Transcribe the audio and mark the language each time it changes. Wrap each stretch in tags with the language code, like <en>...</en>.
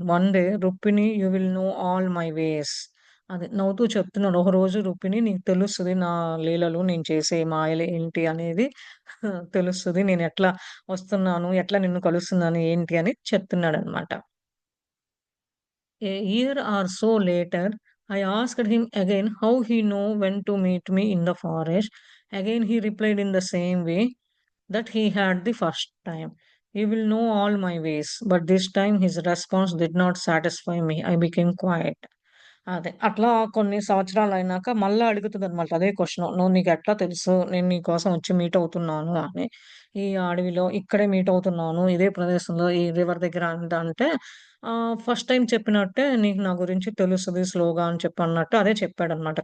<en>"One day Rukmini you will know all my ways."</en> <te>అది నవ్వుతూ చెప్తున్నాడు. "ఒకరోజు రుక్మిణి నీకు తెలుస్తది నా లీలలు, నేను చేసే మాయలు ఏంటి అనేది తెలుస్తది. నేనెట్లా వస్తున్నాను, ఎట్లా నిన్ను కలుస్తున్నాను ఏంటి" అని చెప్తున్నాడనమాట.</te> <en>A year or so later, I asked him again how he knew when to meet me in the forest. Again, he replied in the same way that he had the first time. "You will know all my ways." But this time his response did not satisfy me. I became quiet.</en> <te>అదే. అట్లా కొన్ని సంవత్సరాలయినాక మళ్ళా అడుగుతదనమాట. అదే question. "నువ్వు నీకెట్లా తెలుసు నేను నీ కోసం వచ్చి మీట్ అవుతున్నాను అని. ఈ అడవిలో ఇక్కడే మీట్ అవుతున్నాను. ఇదే ప్రదేశంలో ఈ రివర్ దగ్గర" అంటే ఫస్ట్ టైమ్ చెప్పినట్టే "నీకు నా గురించి తెలుస్తది స్లోగా" అని చెప్పన్నట్టు అదే చెప్పాడనమాట.</te>